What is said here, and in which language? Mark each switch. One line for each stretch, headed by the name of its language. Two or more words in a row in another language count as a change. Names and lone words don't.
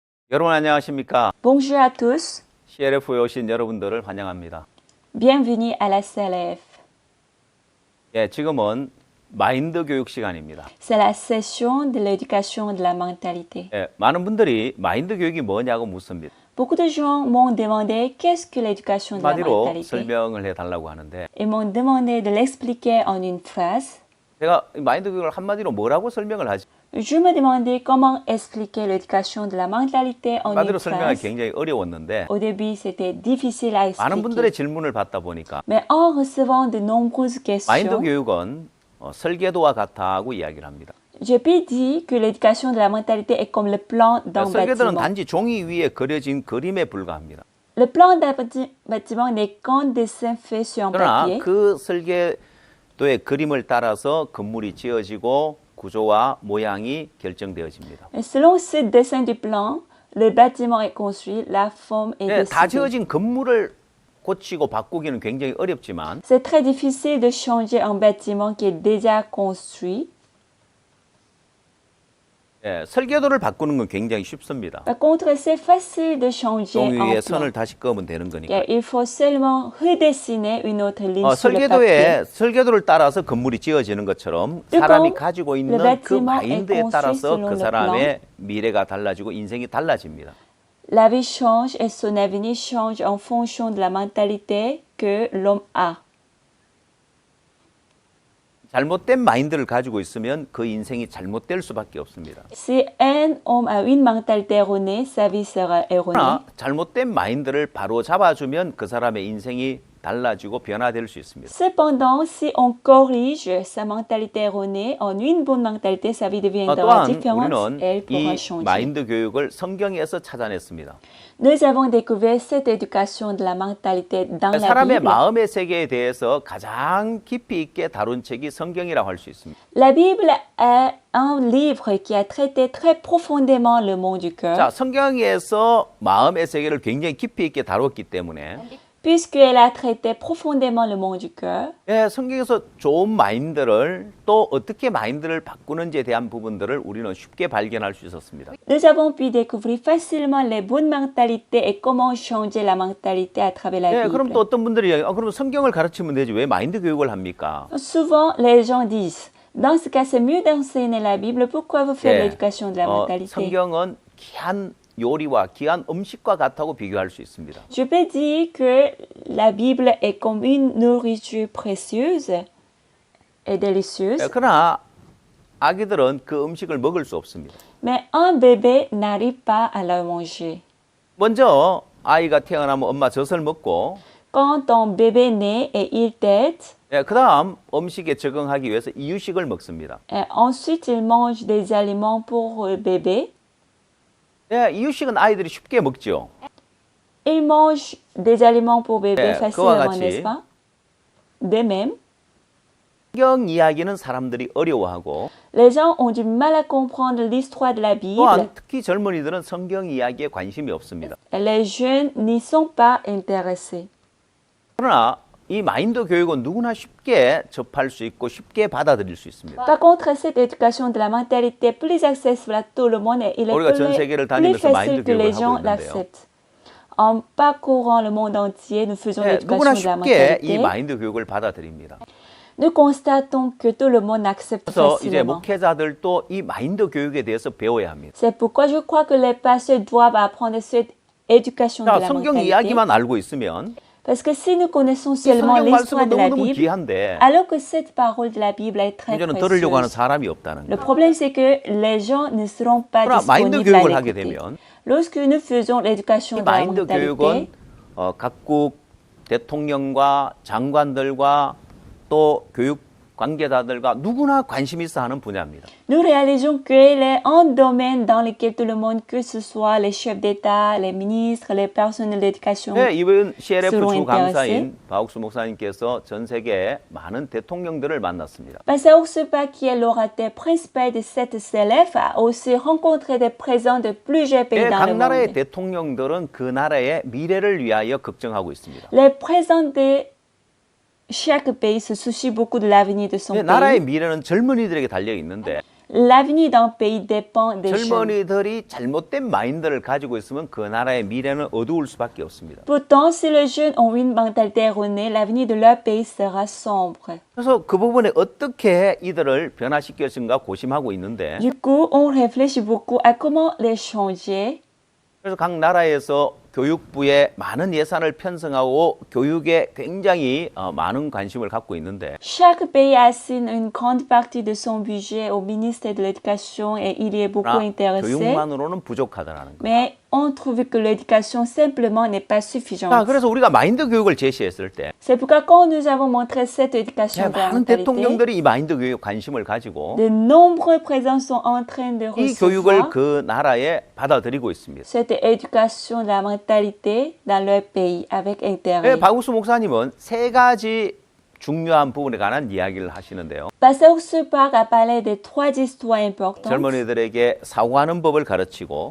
Korean: 여러분 안녕하십니까?
French: Bonjour à tous,
Korean: CLF에 오신 여러분들을 환영합니다.
French: bienvenue à la CLF.
Korean: 예, 지금은 마인드 교육 시간입니다.
French: C'est la session de l'éducation de la mentalité.
Korean: 예, 많은 분들이 마인드 교육이 뭐냐고 묻습니다.
French: Beaucoup de gens m'ont demandé qu'est-ce que l'éducation de la
Korean: 한마디로
French: mentalité.
Korean: 설명을 해달라고 하는데
French: Ils m'ont demandé de l'expliquer en une phrase.
Korean: 제가 마인드 교육을 한마디로 뭐라고 설명을 하지?
French: Je me demandais comment expliquer l'éducation de la mentalité en une
Korean: 한마디로 설명하기
French: phrase.
Korean: 굉장히 어려웠는데
French: Au début, c'était difficile à
Korean: 많은 분들의
French: expliquer.
Korean: 질문을 받다 보니까
French: Mais en recevant de nombreuses
Korean: 마인드
French: questions,
Korean: 교육은 설계도와 같다고 이야기를 합니다.
French: j'ai pu dire que l'éducation de la mentalité est comme le plan d'un
Korean: 설계도는
French: bâtiment.
Korean: 단지 종이 위에 그려진 그림에 불과합니다.
French: Le plan d'un bâtiment n'est qu'un dessin fait sur un
Korean: 그러나
French: papier.
Korean: 그 설계도의 그림을 따라서 건물이 지어지고 구조와 모양이 결정되어집니다.
French: Et selon ce dessin du plan, le bâtiment est construit, la forme est
Korean: 네, 다
French: décidée.
Korean: 지어진 건물을 고치고 바꾸기는 굉장히 어렵지만
French: C'est très difficile de changer un bâtiment qui est déjà construit.
Korean: 설계도를 바꾸는 건 굉장히 쉽습니다.
French: Par contre, c'est facile de changer
Korean: 종
French: un
Korean: 위에
French: plan.
Korean: 선을 다시 그으면 되는 거니까.
French: Car il faut seulement redessiner une autre ligne sur le papier.
Korean: 설계도를 따라서 건물이 지어지는 것처럼 그리고 사람이 가지고 있는 그
French: bâtiment est
Korean: 마인드에
French: construit
Korean: 따라서
French: selon
Korean: 그
French: le
Korean: 사람의 미래가 달라지고 인생이 달라집니다.
French: La vie change et son avenir change en fonction de la mentalité que l'homme a.
Korean: 잘못된 마인드를 가지고 있으면 그 인생이 잘못될 수밖에 없습니다.
French: Si un homme a une mentalité erronée, sa vie sera erronée.
Korean: 그러나 잘못된 마인드를 바로 잡아주면 그 사람의 인생이 달라지고 변화될 수 있습니다.
French: Cependant, si on corrige sa mentalité erronée en une bonne mentalité, sa vie deviendra
Korean: 또한
French: différente
Korean: 우리는
French: et elle pourra
Korean: 이
French: changer.
Korean: 마인드 교육을 성경에서 찾아냈습니다.
French: Nous avons découvert cette éducation de la mentalité dans la
Korean: 사람의
French: Bible.
Korean: 마음의 세계에 대해서 가장 깊이 있게 다룬 책이 성경이라고 할 수 있습니다.
French: La Bible est un livre qui a traité très profondément le monde du cœur,
Korean: 자, 성경에서 마음의 세계를 굉장히 깊이 있게 다뤘기 때문에
French: puisqu'elle a traité profondément le monde du cœur.
Korean: 성경에서 좋은 마인드를 또 어떻게 마인드를 바꾸는지에 대한 부분들을 우리는 쉽게 발견할 수 있었습니다.
French: Nous avons pu découvrir facilement les bonnes mentalités et comment changer la mentalité à travers la
Korean: 그럼
French: Bible.
Korean: 또 어떤 분들이 그럼 성경을 가르치면 되지 왜 마인드 교육을 합니까?
French: Souvent, les gens disent, dans ce cas, c'est mieux d'enseigner la Bible. Pourquoi vous faites l'éducation de la mentalité?
Korean: 성경은 귀한 요리와 귀한 음식과 같다고 비교할 수 있습니다.
French: Je peux dire que la Bible est comme une nourriture précieuse et délicieuse,
Korean: 그러나 아기들은 그 음식을 먹을 수 없습니다.
French: mais un bébé n'arrive pas à la manger.
Korean: 먼저 아이가 태어나면 엄마 젖을 먹고
French: Quand un bébé naît et il tète,
Korean: 그 다음 음식에 적응하기 위해서 이유식을 먹습니다.
French: et ensuite il mange des aliments pour le bébé.
Korean: 이유식은 아이들이 쉽게 먹죠.
French: Il mange des aliments pour bébé
Korean: 그와
French: facilement,
Korean: 같이
French: n'est-ce pas? De même,
Korean: 성경 이야기는 사람들이 어려워하고
French: les gens ont du mal à comprendre l'histoire de la Bible.
Korean: 또한 특히 젊은이들은 성경 이야기에 관심이 없습니다.
French: Les jeunes n'y sont pas intéressés.
Korean: 그러나 이 마인드 교육은 누구나 쉽게 접할 수 있고 쉽게 받아들일 수 있습니다.
French: Par contre, cette éducation de la mentalité est plus accessible à tout le monde et il est
Korean: 우리가 전 세계를
French: plus
Korean: 다니면서
French: facile
Korean: 마인드
French: que les
Korean: 교육을
French: gens
Korean: 하고 있는데요.
French: l'acceptent. En parcourant le monde entier, nous faisons
Korean: 누구나
French: l'éducation de la
Korean: 쉽게 이
French: mentalité.
Korean: 마인드 교육을 받아들입니다.
French: Nous constatons que tout le monde accepte
Korean: 그래서 이제
French: facilement.
Korean: 목회자들도 이 마인드 교육에 대해서 배워야 합니다.
French: C'est pourquoi je crois que les pasteurs doivent apprendre cette éducation de
Korean: 자,
French: la
Korean: 성경
French: mentalité.
Korean: 이야기만 알고 있으면
French: Parce que si nous connaissons
Korean: 이
French: seulement
Korean: 성경
French: l'histoire
Korean: 말씀은
French: de la
Korean: 너무너무
French: Bible,
Korean: 귀한데
French: alors que cette parole de la Bible est très
Korean: 문제는 들으려고 하는
French: précieuse.
Korean: 사람이 없다는
French: Le
Korean: 거예요.
French: problème, c'est que les gens ne seront pas
Korean: 그러나 마인드
French: disponibles à
Korean: 교육을 하게
French: l'écouter.
Korean: 되면
French: Lorsque nous faisons l'éducation
Korean: 이
French: de la
Korean: 마인드 교육은
French: mentalité,
Korean: 각국 대통령과 장관들과 또 교육 관계자들과 누구나 관심 있어 하는 분야입니다.
French: nous réalisons qu'il est un domaine dans lequel tout le monde, que ce soit les chefs d'État, les ministres, les personnels d'éducation,
Korean: 이번 CLF
French: seront
Korean: 주
French: intéressés.
Korean: 강사인 바욱수 목사님께서 전 세계 많은 대통령들을 만났습니다.
French: Pasteur Oursepa, qui est l'orateur principal de cette CLF, a aussi rencontré des présidents de plusieurs pays dans
Korean: 각
French: le
Korean: 나라의
French: monde.
Korean: 대통령들은 그 나라의 미래를 위하여 걱정하고 있습니다.
French: Les présidents de chaque pays se soucient beaucoup de l'avenir de son pays.
Korean: 나라의 미래는 젊은이들에게 달려 있는데
French: L'avenir d'un pays dépend des jeunes.
Korean: 젊은이들이 잘못된 마인드를 가지고 있으면 그 나라의 미래는 어두울 수밖에 없습니다.
French: Pourtant, si les jeunes ont une mentalité erronée, l'avenir de leur pays sera sombre.
Korean: 그래서 그 부분에 어떻게 이들을 변화시킬 것인가 고심하고 있는데
French: Du coup, on réfléchit beaucoup à comment les changer.
Korean: 그래서 각 나라에서 교육부에 많은 예산을 편성하고 교육에 굉장히 많은 관심을 갖고 있는데
French: Chaque pays assigne une grande partie de son budget au ministère de l'Éducation et il y est beaucoup
Korean: 그러나
French: intéressé.
Korean: 교육만으로는 부족하다는 거.
French: Mais on trouve que l'éducation simplement n'est pas
Korean: 자,
French: suffisante.
Korean: 그래서 우리가 마인드 교육을 제시했을 때
French: C'est pourquoi quand nous avons montré cette éducation de la
Korean: 많은
French: mentalité,
Korean: 대통령들이 이 마인드 교육 관심을 가지고
French: de nombreux présidents sont en train de
Korean: 이 교육을
French: recevoir
Korean: 그 나라에 받아들이고 있습니다.
French: cette éducation de la mentalité dans leur pays avec intérêt.
Korean: 박우수 목사님은 세 가지 중요한 부분에 관한 이야기를 하시는데요.
French: Pasteur Supak a parlé de trois histoires importantes.
Korean: 젊은이들에게 사고하는 법을 가르치고